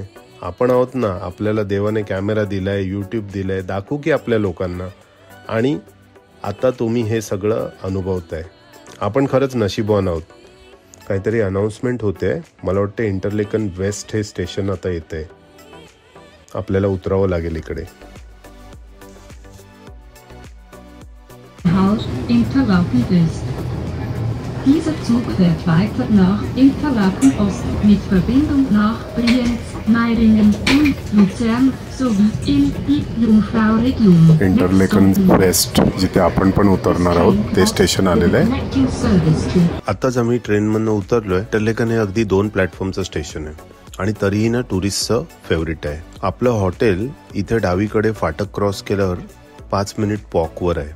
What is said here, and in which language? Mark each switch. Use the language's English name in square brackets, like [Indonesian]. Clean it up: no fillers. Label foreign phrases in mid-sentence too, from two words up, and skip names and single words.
[Marathi] आपण आहोत ना, आपल्याला देवाने कॅमेरा दिलाय, यूट्यूब दिलंय, दाखवू की आपल्या लोकांना. आणि आता तुम्ही हे सगळं अनुभवताय. आपण खरंच नशीबवान आहोत. काहीतरी अनाउन्समेंट होते, मला वाटतं इंटरलेकन वेस्ट हे स्टेशन आता येतंय. आपल्याला उतरावं लागेल इकडे. Interlaken West. [German] Dieser Zug fährt weiter nach Interlaken Ost mit Verbindung nach Brienz, Meiringen und Luzern sowie in die Jungfrau-Region. [Marathi] इंटरलेकन वेस्ट, जिथे आपण पण उतरणार आहोत, ते स्टेशन आलेलं आहे. आताच आम्ही ट्रेनमधनं उतरलोय. इंटरलेकन हे अगदी 2 प्लॅटफॉर्मचं स्टेशन आहे आणि तरीही ना टुरिस्टचं फेवरेट आहे. आपलं हॉटेल इथे डावीकडे फाटक क्रॉस केल्यावर 5 मिनिट वॉकवर आहे.